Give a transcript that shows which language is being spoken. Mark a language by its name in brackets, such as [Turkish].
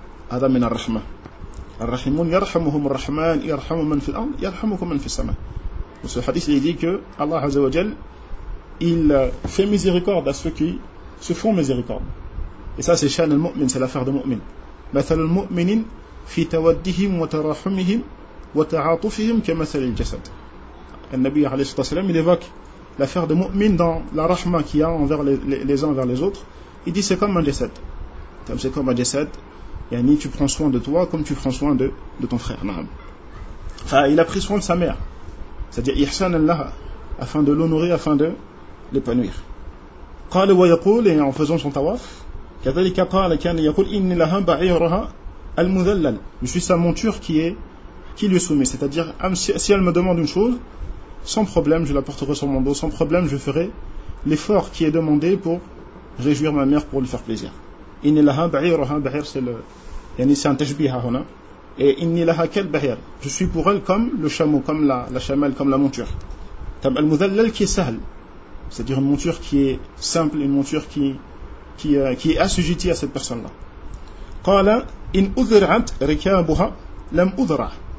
[Arabic] هذا من الرحمة الرحمون يرحمهم الرحمن يرحم من في الأرض يرحمكم من في السماء. [French] Ce hadith il dit que Allah Azza wa Jal il fait miséricorde à ceux qui se font miséricorde. Et ça c'est shan al-mu'min, c'est l'affaire de mu'min. [Arabic] مثل المؤمنين في توديهم وتراحمهم وتعاطفهم كمثل الجسد. [French] Le Nabi [Arabic] عليه الصلاة والسلام [French] il évoque l'affaire de mu'min dans la rahma qu'il y a envers les uns envers les autres. Il dit c'est comme un jasad. C'est comme un jasad. Yani tu prends soin de toi comme tu prends soin de ton frère. Enfin, il a pris soin de sa mère. C'est-à-dire ihsan allah afin de l'honorer, afin de l'épanouir. [Arabic] قال ويقول [French] et en faisant son tawaf, [Arabic] كذلك قال كان يقول إن لها بعيرها المذلل. [French] Je suis sa monture qui lui est soumise. C'est-à-dire si elle me demande une chose, sans problème, je la porterai sur mon dos. Sans problème, je ferai l'effort qui est demandé pour réjouir ma mère, pour lui faire plaisir. [Arabic] إن لها بعيرها بعير [French] c'est le [Arabic] يعني [French] c'est un [Arabic] تشبيه هنا. [French] Et [Arabic] inni laha kal bahir, [French] je suis pour elle comme le chameau, comme la chamelle, comme la monture. Tam al mudhallal qui est sahl, c'est-à-dire une monture qui est simple, une monture qui est assujettie à cette personne-là. [Arabic] Qala in udhra'at rikabuha lam udhra.